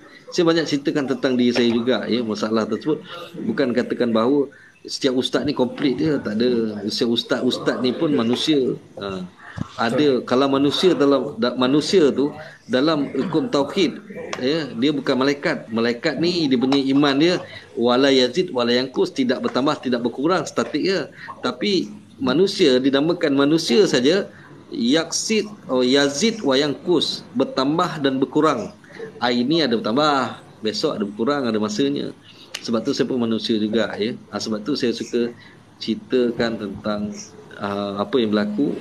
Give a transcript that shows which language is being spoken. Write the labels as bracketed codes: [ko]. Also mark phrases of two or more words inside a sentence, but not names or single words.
[ms] Saya banyak ceritakan tentang diri saya juga masalah tersebut. Bukan katakan bahawa setiap ustaz ni komplit dia, tak ada. Setiap ustaz ni pun manusia. Ada kalau manusia tu dalam hukum tauhid, dia bukan malaikat. Malaikat ni dia punya iman dia [ar] ولا يزيد ولا ينقص, [ms] tidak bertambah tidak berkurang, statik dia. Tapi manusia dinamakan manusia saja, yaksid [ar] يزيد وينقص, [ms] bertambah dan berkurang. Ini ada bertambah, besok ada berkurang, ada masanya. Sebab tu saya pun manusia juga sebab tu saya suka ceritakan tentang apa yang berlaku.